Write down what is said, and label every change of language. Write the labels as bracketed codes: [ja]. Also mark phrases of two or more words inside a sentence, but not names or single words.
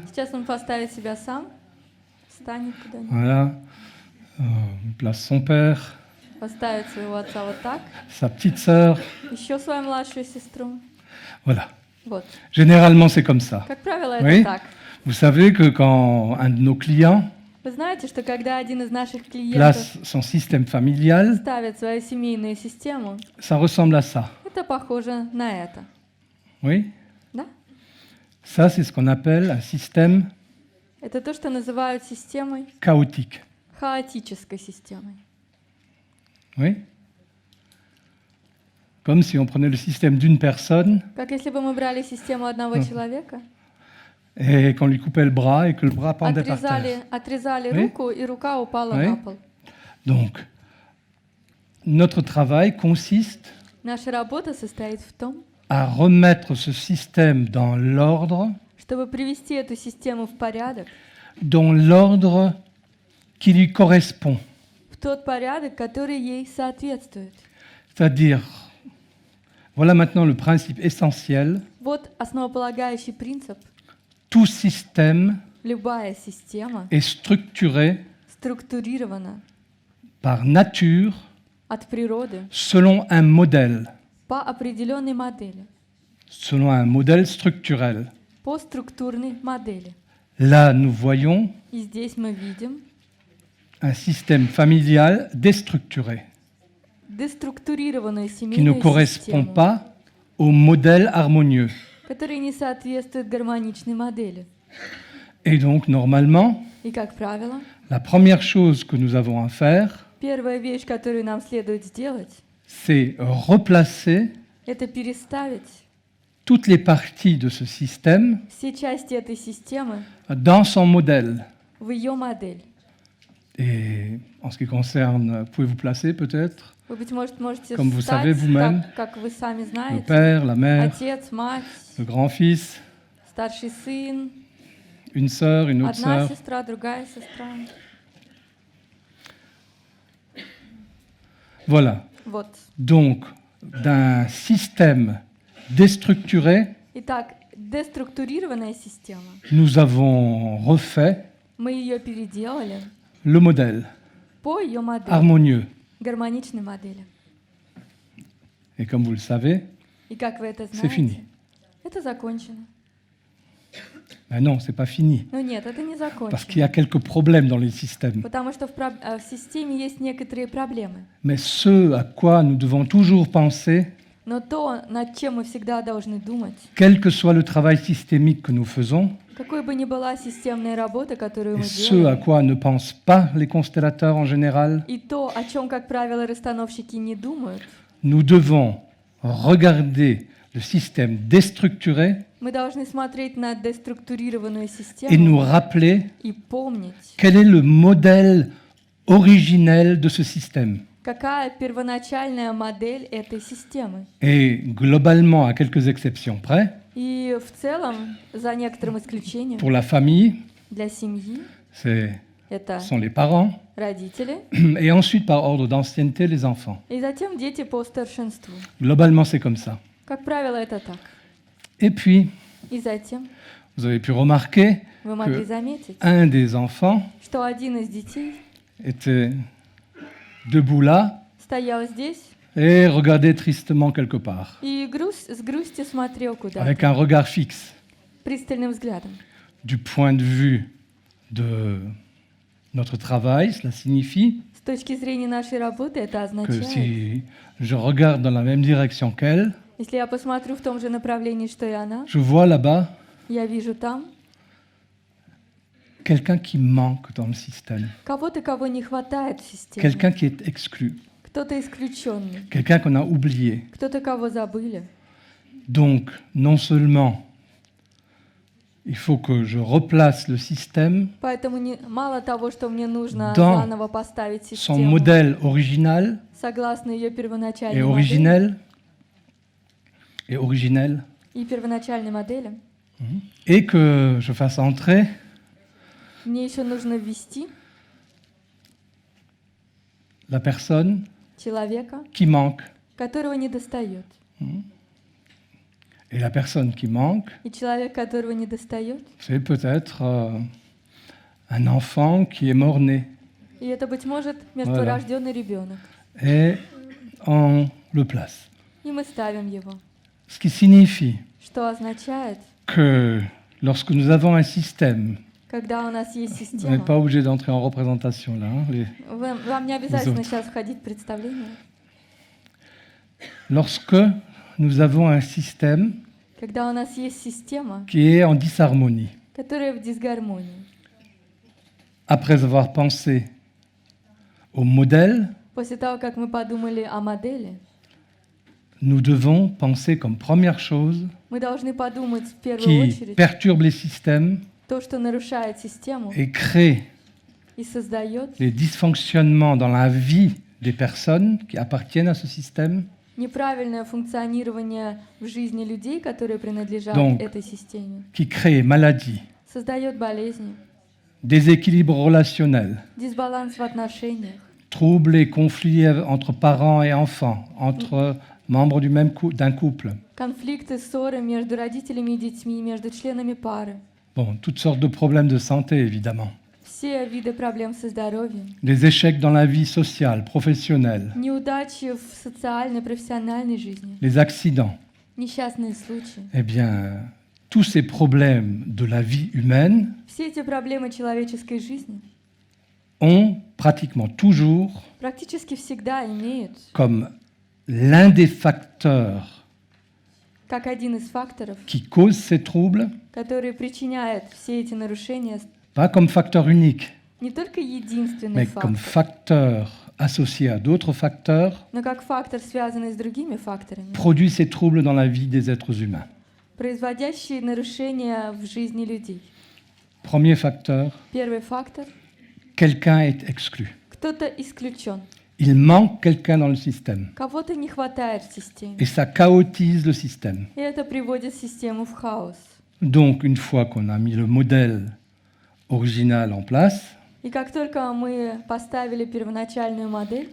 [ru] Сейчас он поставит себя сам, встанет куда-нибудь, [fr] Voilà. Il place son père, [ru] поставит своего отца вот так, [fr] sa petite sœur. [ru] еще свою младшую сестру. [fr] Voilà. [ru] Вот. [fr] Généralement, c'est comme ça. [ru] Как правило, [fr] Oui. [ru] это так. [fr] Vous savez que quand un de nos clients [ru] Вы знаете, что когда один из наших клиентов [fr] place son système familial, [ru] ставит свою семейную систему, [fr] ça ressemble à ça. [ru] это похоже на это. [fr] Oui. [ru] Да? [fr] Ça, c'est ce qu'on appelle un système [ru] Это то, что называют системой, [fr] chaotique. [ru] хаотической системой. [fr] Oui. Comme si on prenait le système d'une personne [ru] Как если бы мы брали систему одного человека, [fr] et qu'on lui coupait le bras et que le bras pendait par terre. [ru] отрезали [fr] Oui. [ru] руку, и рука упала [fr] Oui. [ru] на пол. [fr] Donc, notre travail consiste [ru] Наша работа состоит в том, [fr] à remettre ce système dans l'ordre, [ru] чтобы привести эту систему в порядок, [fr] dans l'ordre qui lui correspond. [ru] в тот порядок, который ей соответствует. [fr] C'est-à-dire, Voilà maintenant le principe essentiel. [ru] Вот основополагающий принцип. [fr] Tout système [ru] Любая система [fr] est structuré [ru] структурирована [fr] par nature [ru] от природы [fr] selon un modèle, [ru] по определенной модели, [fr] selon un modèle structurel. [ru] по структурной модели. [fr] Là, nous voyons [ru] И здесь мы видим [fr] un système familial déstructuré [ru] деструктурированную [fr] qui ne [ru] семейную [fr] correspond [ru] систему, [fr] pas au modèle harmonieux. [ru] которая не соответствует гармоничной модели. [fr] Et donc, normalement, [ru] И, как правило, [fr] la première chose que nous avons à faire, [ru] первая вещь, которую нам следует сделать, [fr] c'est replacer [ru] это переставить [fr] toutes les parties de ce système [ru] все части этой системы [fr] dans son modèle. [ru] в ее модель. [fr] Et en ce qui concerne, pouvez-vous placer peut-être [ru] Вы, быть может, можете [fr] Comme vous savez [ru] встать, [fr] vous-même, [ru] как вы сами [fr] le [ru] знаете, [fr] père, la mère, [ru] отец, мать, [fr] le grand-fils, [ru] старший сын, [fr] une sœur, une autre [ru] одна [fr] sœur. [ru] сестра, другая сестра. [fr] Voilà. [ru] Вот. [fr] Donc, d'un système déstructuré, [ru] Итак, деструктурированная система. [fr] nous avons refait [ru] Мы ее переделали [fr] le modèle [ru] по ее модели, [fr] harmonieux. [ru] гармоничной модели. [fr] Et comme vous le savez, [ru] И как вы это [fr] c'est fini. [ru] знаете, это закончено. [fr] Ben non, c'est pas fini. [ru] Но нет, это не [fr] Parce qu'il y [ru] закончено. [fr] a quelques problèmes dans les systèmes. [ru] Потому что в системе есть некоторые проблемы. [fr] Mais ce à quoi nous devons toujours penser, [ru] Но то, над чем мы всегда должны думать, [fr] quel que soit le travail systémique que nous faisons, [ru] какой бы ни была системная работа, которую [fr] et [ru] мы [fr] ce à [ru] делаем, [fr] quoi ne pensent pas les constellateurs en général, [ru] и то, о чем, как правило, расстановщики не думают, [fr] nous devons regarder le système déstructuré [ru] мы должны смотреть на деструктурированную [fr] et [ru] систему [fr] nous rappeler [ru] и помнить, [fr] quel est le modèle originel de ce système. [ru] какая первоначальная модель этой системы. [fr] Et globalement, à quelques exceptions près, [ru] И в целом, за некоторым исключением, [fr] pour la famille, [ru] для семьи [fr] ce [ru] это [fr] sont les parents, [ru] родители, [fr] et ensuite par ordre d'ancienneté, les enfants. [ru] и затем дети по старшинству. [fr] Globalement, c'est comme ça. [ru] Как правило, это так. [fr] Et puis, [ru] И затем [fr] vous avez pu remarquer [ru] вы могли [fr] que [ru] заметить, [fr] un des enfants [ru] что один из детей [fr] était debout là [ru] стоял здесь [fr] et regardait tristement quelque part, [ru] и с грустью смотрел куда-то, [fr] avec un regard fixe. [ru] пристальным взглядом. [fr] Du point de vue de notre travail, cela signifie [ru] С точки зрения нашей работы это [fr] que [ru] означает, [fr] si je regarde dans la même direction qu'elle, [ru] если я посмотрю в том же направлении, что и она, [fr] je vois là-bas [ru] я вижу там [fr] quelqu'un qui manque dans le système, [ru] кого-то, кого не хватает в системе, [fr] quelqu'un qui est exclu, [ru] кто-то исключенный, [fr] quelqu'un qu'on a oublié. [ru] кто-то, кого забыли. [fr] Donc, non seulement il faut que je replace le système, [ru] Поэтому мало того, что мне нужно [fr] Dans [ru] заново поставить [fr] son [ru] систему [fr] modèle original [ru] согласно ее [fr] et [ru] первоначальной модели [fr] originel, [ru] и первоначальной модели, [fr] et que je fasse entrer [ru] мне еще нужно ввести [fr] la personne [ru] человека, [fr] qui manque. [ru] которого не достает. [fr] Et la personne qui manque, [ru] И человек, которого не достает, [fr] c'est peut-être un enfant qui est mort-né. [ru] и это, быть может, мертворожденный ребенок. [fr] Et on le place. [ru] И мы ставим его. [fr] Ce qui signifie [ru] Что означает, [fr] que lorsque nous avons un système, [ru] когда у нас есть [fr] vous n'êtes pas [ru] система, [fr] obligé d'entrer en représentation là, hein, [ru] вам не обязательно [fr] autres. [ru] сейчас входить в представление. [fr] lorsque nous avons un système [ru] Когда у нас есть система, [fr] qui est en disharmonie, [ru] которая в дисгармонии, [fr] après avoir pensé au modèle, [ru] после того, как мы подумали о модели, [fr] nous devons penser comme première chose [ru] мы должны подумать в первую [fr] qui [ru] очередь [fr] perturbe les systèmes [ru] то, что нарушает систему [fr] et crée [ru] и создает [fr] les dysfonctionnements dans la vie des personnes qui appartiennent à ce système. [ru] неправильное функционирование в жизни людей, которые принадлежат [fr] Donc, [ru] этой системе, [fr] qui crée maladie, [ru] создает болезни, [fr] déséquilibre relationnel, [ru] дисбаланс в отношениях, [fr] troubles et conflits entre parents et enfants, entre membres d'un couple. [ru] конфликты, ссоры между родителями и детьми, между членами пары. [fr] Bon, toutes sortes de problèmes de santé, évidemment. [ru] Все виды проблем со здоровьем. [fr] Les échecs dans la vie sociale, professionnelle, [ru] Неудачи в социальной, профессиональной жизни. [fr] les accidents. [ru] Несчастные случаи. [fr] Eh bien, tous ces problèmes de la vie humaine [ru] Все эти проблемы человеческой жизни [fr] ont pratiquement toujours [ru] практически всегда имеют, [fr] comme l'un des facteurs [ru] как один из факторов, [fr] qui cause ces troubles, [ru] который причиняет все эти нарушения, [fr] pas comme facteur unique, [ru] не только единственный [fr] mais comme [ru] фактор, [fr] facteur associé à d'autres facteurs, [ru] но как фактор, связанный с другими факторами, [fr] produit ces troubles dans la vie des êtres humains. [ru] производящие нарушения в жизни людей. [fr] Premier facteur, [ru] Первый фактор – [fr] quelqu'un est exclu. [ru] кто-то исключен, [fr] Il manque quelqu'un dans le système. [ru] кого-то не хватает в системе, [fr] Et ça chaotise le système. [ru] и это приводит систему в хаос. [fr] Donc, une fois qu'on a mis le modèle original en place, [ru] И как только мы поставили первоначальную модель,